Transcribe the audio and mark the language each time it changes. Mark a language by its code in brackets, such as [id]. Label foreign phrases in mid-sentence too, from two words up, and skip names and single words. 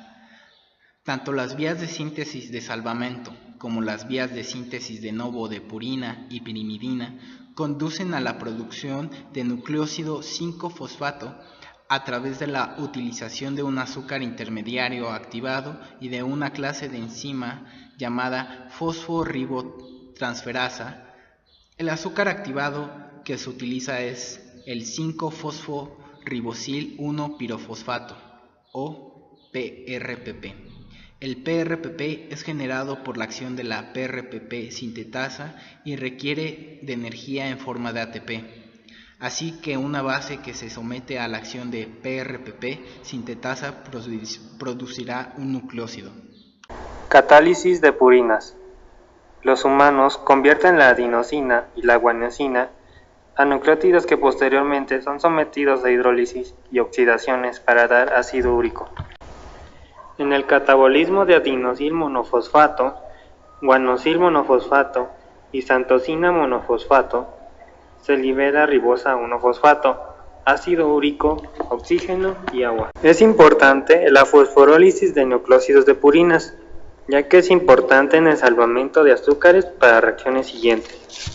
[es] Tanto las vías de síntesis de salvamento como las vías de síntesis de novo de purina y pirimidina conducen a la producción de nucleósido 5-fosfato a través de la utilización de un azúcar intermediario activado y de una clase de enzima llamada fosforibotransferasa. El azúcar activado que se utiliza es el 5-fosforibosil 1-pirofosfato o PRPP. El PRPP es generado por la acción de la PRPP sintetasa y requiere de energía en forma de ATP. Así que una base que se somete a la acción de PRPP sintetasa producirá un nucleósido. Catálisis de purinas. Los humanos convierten la adenosina y la guanosina a nucleótidos que posteriormente son sometidos a hidrólisis y oxidaciones para dar ácido úrico. En el catabolismo de adenosil monofosfato, guanosil monofosfato y xantosina monofosfato, se libera ribosa 1-fosfato, ácido úrico, oxígeno y agua. Es importante la fosforólisis de nucleósidos de purinas, ya que es importante en el salvamento de azúcares para reacciones siguientes.